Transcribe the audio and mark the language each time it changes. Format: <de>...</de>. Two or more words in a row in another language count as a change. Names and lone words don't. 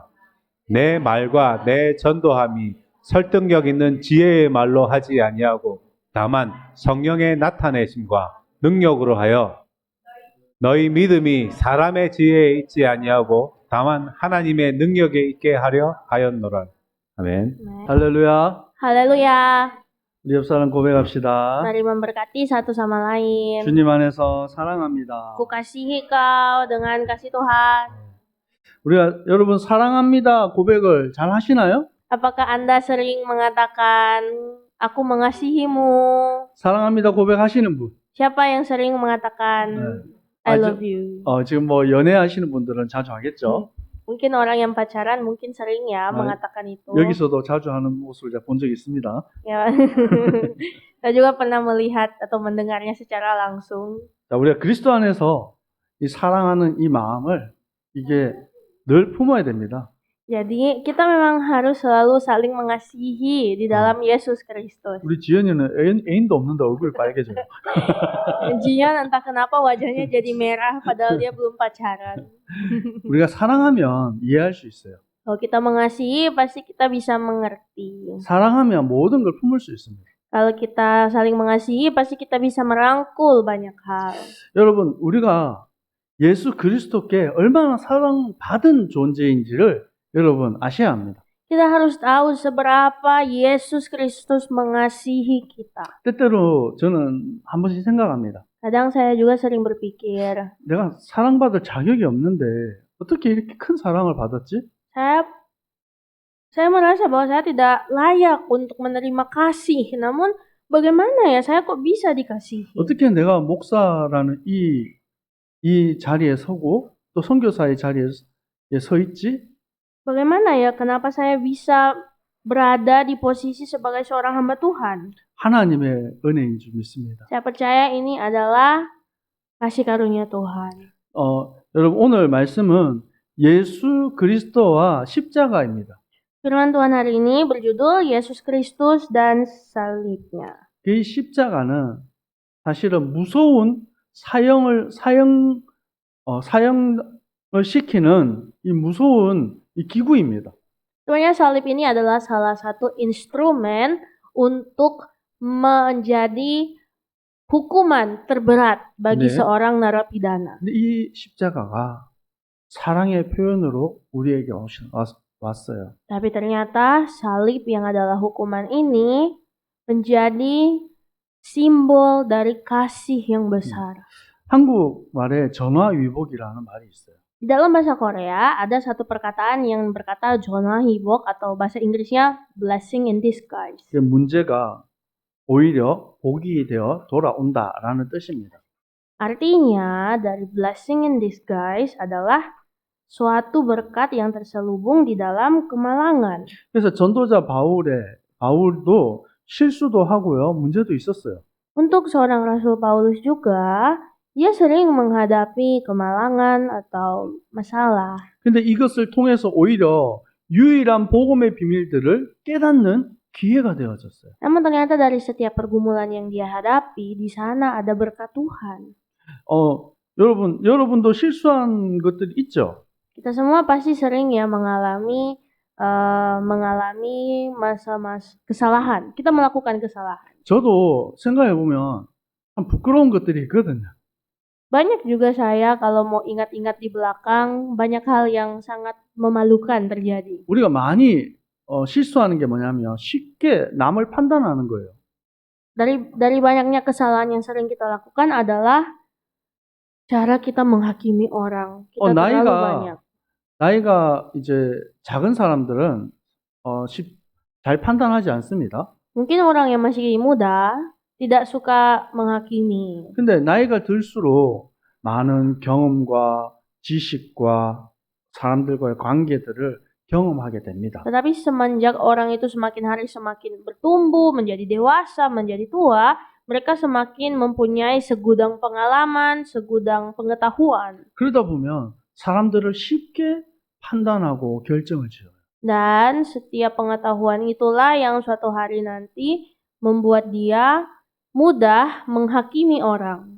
<ko>내 말과 내 전도함이 설득력 있는 지혜의 말로 하지 아니하고 다만 성령의 나타내심과 능력으로 하여 너희 믿음이 사람의 지혜에 있지 아니하고 다만 하나님의 능력에 있게 하려 하였노라. 아멘. 할렐루야.</ko> <id>Haleluya.</id> <ko>우리 옆 사람 고백합시다.</ko> <id>Mari memberkati satu sama lain.</id> <ko>주님 안에서 사랑합니다.</ko> <id>Ku kasihi kau dengan kasih Tuhan.</id> <ko>우리가 여러분 사랑합니다 고백을 잘 하시나요?</ko> <id>Apakah Anda sering mengatakan, aku mengasihimu?</id> <ko>사랑합니다 고백하시는 분.</ko> <id>Siapa yang sering mengatakan,</id> <en>I love you?</en> <ko>지금 뭐 연애하시는 분들은 자주 하겠죠.</ko> <id>Mungkin orang yang pacaran mungkin sering ya mengatakan itu.</id> <ko>여기서도 자주 하는 모습을 제가 본 적이 있습니다.</ko> <id>Ya. Saya juga pernah melihat atau mendengarnya secara langsung.</id> <ko>자, 우리가 그리스도 안에서 이 사랑하는 이 마음을 이게 늘 품어야 됩니다.</ko> <id>Jadi kita memang harus selalu saling mengasihi di dalam Yesus Kristus.</id> <ko>우리 지연이는 애인도 없는데 얼굴이 빨개져요.</ko> <id>Jian entah kenapa wajahnya jadi merah padahal dia belum pacaran.</id> <ko>우리가 사랑하면 이해할 수 있어요.</ko> <id>Kalau kita mengasihi pasti kita bisa mengerti.</id> <ko>사랑하면 모든 걸 품을 수 있습니다.</ko> <id>Kalau kita saling mengasihi pasti kita bisa merangkul banyak hal.</id> <ko>여러분, 우리가 예수 그리스도께 얼마나 사랑받은 존재인지를 여러분 아셔야 합니다.</ko> <id>Kita harus tahu seberapa Yesus Kristus mengasihi kita.</id> <ko>때때로 저는 한 번씩 생각합니다.</ko> <id>Kadang saya juga sering berpikir, 내가 사랑받을 자격이 없는데 어떻게 이렇게 큰 사랑을 받았지? saya merasa bahwa saya tidak layak untuk menerima kasih. Namun bagaimana ya saya kok bisa dikasihi?</id> <ko>어떻게 내가 목사라는 이 자리에 서고 또 선교사의 자리에 서 있지?</ko> <id>Bagaimana ya kenapa saya bisa berada di posisi sebagai seorang hamba Tuhan?</id> <ko>하나님의 은혜인 줄 믿습니다.</ko> <id>Saya percaya ini adalah kasih karunia Tuhan.</id> <ko>여러분 오늘 말씀은 예수 그리스도와 십자가입니다.</ko> <id>Firman Tuhan hari ini berjudul Yesus Kristus dan salibnya.</id> <ko>이 십자가는 사실은 무서운 사형을 시키는 이 무서운 이 기구입니다.</ko> <id>Sebenarnya salib ini adalah salah satu instrumen untuk menjadi hukuman terberat bagi</id> <ko>네.</ko> <id>seorang narapidana.</id> <ko>근데 이 십자가가 사랑의 표현으로 우리에게 왔어요.</ko> <id>Tapi ternyata salib yang adalah hukuman ini menjadi simbol dari kasih yang besar.</id> <ko>한국말에 전화위복이라는 말이 있어요.</ko> <id>Di dalam bahasa Korea ada satu perkataan yang berkata 전화위복 atau bahasa Inggrisnya</id> <en>blessing in disguise.</en> <ko>문제가 오히려 복이 되어 돌아온다라는 뜻입니다.</ko> <id>Artinya dari</id> <en>blessing in disguise</en> <id>adalah suatu berkat yang terselubung di dalam kemalangan.</id> <ko>그래서 전도자 바울도 실수도 하고요, 문제도 있었어요.</ko> <id>Untuk seorang Rasul Paulus juga, dia sering menghadapi kemalangan atau masalah.</id> <ko>근데 이것을 통해서 오히려 유일한 복음의 비밀들을 깨닫는 기회가 되어졌어요.</ko> <id>Namun ternyata dari setiap pergumulan yang dia hadapi, di sana ada berkat Tuhan.</id> <ko>여러분도 실수한 것들이 있죠?</ko> <id>Kita semua pasti sering ya mengalami masa-masa kesalahan. Kita melakukan kesalahan.</id> <ko>저도 생각해보면 참 부끄러운 것들이 있거든요.</ko> <id>Banyak juga saya kalau mau ingat-ingat di belakang, banyak hal yang sangat memalukan terjadi.</id> <ko>우리가 많이 실수하는 게 뭐냐면 쉽게 남을 판단하는 거예요.</ko> <id>Dari banyaknya kesalahan yang sering kita lakukan adalah cara kita menghakimi orang. Kita terlalu banyak.</id> <ko>나이가 이제 작은 사람들은 잘 판단하지 않습니다.</ko> <id>Mungkin orang yang masih muda tidak suka menghakimi.</id> <ko>근데 나이가 들수록 많은 경험과 지식과 사람들과의 관계들을 경험하게 됩니다.</ko> <id>Tetapi semenjak orang itu semakin hari semakin bertumbuh, menjadi dewasa, menjadi tua, mereka semakin mempunyai segudang pengalaman, segudang pengetahuan.</id> <ko>그러다 보면 사람들을 쉽게 판단하고 결정을 지어요.</ko> <id>Dan setiap pengetahuan itulah yang suatu hari nanti membuat dia mudah menghakimi orang.</id>